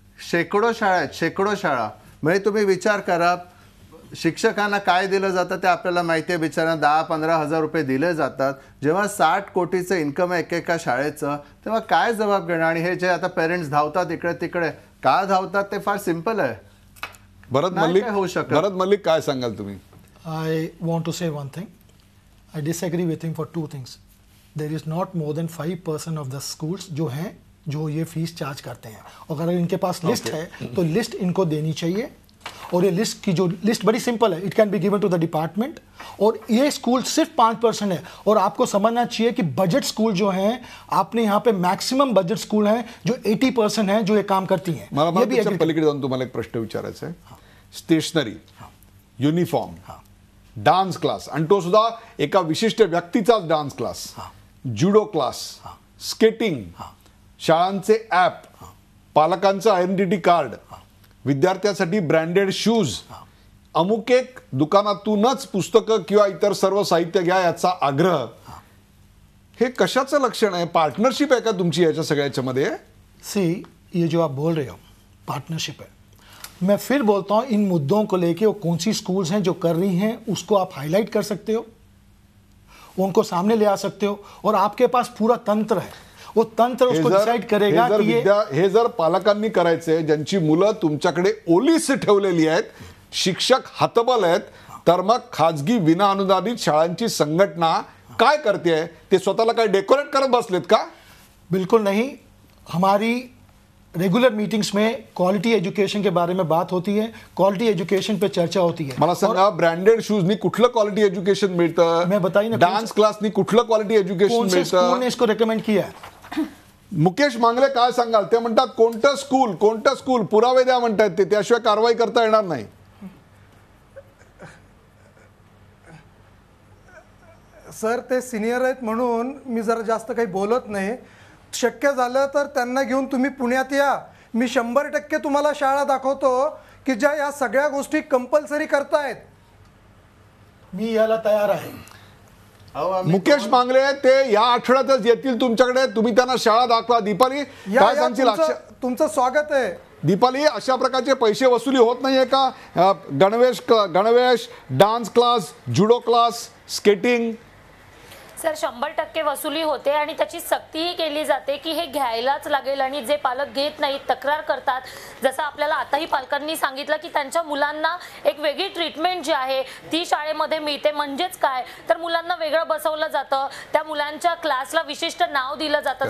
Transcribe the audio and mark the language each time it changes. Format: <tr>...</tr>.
<mr>शेकडो शाळा आहेत, शेकडो शाळा. म्हणजे तुम्ही विचार करा, शिक्षकांना काय दिलं जातं ते आपल्याला माहिती आहे. बिचाऱ्यांना 10-15 हजार रुपये दिले जातात. जेव्हा 60 कोटीचं इन्कम आहे एकेका शाळेचं, तेव्हा काय जबाब घेणार? आणि हे जे आता पेरेंट्स धावतात इकडे तिकडे, का धावतात ते फार सिंपल आहे. भरत मल्लिक काय सांगाल तुम्ही?</mr> <en>I want to say one thing. I disagree with him for 2 things. There is not more than 5% of the schools</en> <hi>जो ये फीस चार्ज करते हैं. अगर इनके पास लिस्ट है तो लिस्ट इनको देनी चाहिए. और ये लिस्ट की जो लिस्ट बड़ी सिंपल है,</hi> <en>It can be given to the department.</en> <hi>और ये स्कूल सिर्फ 5% है. और आपको समझना चाहिए कि बजट स्कूल जो हैं, आपने यहाँ पे मैक्सिमम बजट स्कूल हैं जो 80% हैं जो ये काम करती हैं.</hi> <mr>मला पलीकडे जाऊन तुम्हाला एक प्रश्न विचारायचा आहे. स्टेशनरी, युनिफॉर्म, डान्स क्लास, आणि तो सुद्धा एका विशिष्ट व्यक्तीचाच डान्स क्लास, जुडो क्लास, स्केटिंग, शाळांचे ॲप, पालकांचं आयडेंटिटी कार्ड, विद्यार्थ्यांसाठी ब्रँडेड शूज, अमुक एक दुकानातूनच पुस्तकं किंवा इतर सर्व साहित्य घ्या याचा आग्रह. हे कशाचं लक्षण आहे? पार्टनरशिप आहे का तुमची याच्या सगळ्याच्यामध्ये?</mr> <hi>सी, ये जो आप बोल रहे हो पार्टनरशिप है. मैं फिर बोलता हूँ, इन मुद्दों को लेके वो कौन सी स्कूल्स हैं जो कर रही हैं उसको आप हाईलाइट कर सकते हो, उनको सामने ले आ सकते हो. और आपके पास पूरा तंत्र है, वो तंत्र उसको डिसाइड करेगा की</hi> <mr>हे जर पालकांनी करायचे, ज्यांची मुलं तुमच्याकडे ओलीस ठेवलेली आहेत, शिक्षक हतबल आहेत, तर मग खाजगी विना अनुदानित शाळांची संघटना काय करते? ते स्वतःला काय डेकोरेट करत बसलेत का?</mr> <hi>बिल्कुल नहीं. हमारी रेगुलर मीटिंग्स में क्वालिटी एजुकेशन के बारे में बात होती है, क्वालिटी एजुकेशन पे चर्चा होती है.</hi> <mr>मला सांगा, ब्रँडेड शूजनी कुठलं क्वालिटी एजुकेशन मिळतं?</mr> <hi>मैं बताइए ना,</hi> <mr>डान्स क्लासनी कुठलं क्वालिटी एजुकेशन मिळतं?</mr> <hi>स्कूल ने इसको रेकमेंड किया है.</hi> <mr>मुकेश मांगले काय सांगाल? ते म्हणतात कोणतं स्कूल पुरावे द्या म्हणतात ते, त्याशिवाय कारवाई करता येणार नाही. सर, ते सिनियर आहेत म्हणून मी जरा जास्त काही बोलत नाही. शक्य झालं तर त्यांना घेऊन तुम्ही पुण्यात या. मी 100% तुम्हाला शाळा दाखवतो की ज्या या सगळ्या गोष्टी कंपल्सरी करतायत. मी याला तयार आहे. मुकेश मांगले ते या आठवड्यातच येतील तुमच्याकडे. तुम्ही त्यांना शाळा दाखवा. दीपाली, काय सांगतील? तुमचं स्वागत आहे. दीपाली, अशा प्रकारचे पैसे वसुली होत नाहीये का? गणवेश, डान्स क्लास, जुडो क्लास, स्केटिंग. सर 100% वसुली होते आणि त्याची सक्तीही केली जाते की हे घ्यायलाच लागेल आणि जे पालक घेत नाहीत, तक्रार करतात. जसं आपल्याला आताही पालकांनी सांगितलं की त्यांच्या मुलांना एक वेगळी ट्रीटमेंट जी आहे ती शाळेमध्ये मिळते. म्हणजेच काय तर मुलांना वेगळं बसवलं जातं, त्या मुलांच्या क्लासला विशिष्ट नाव दिलं जातं.</mr>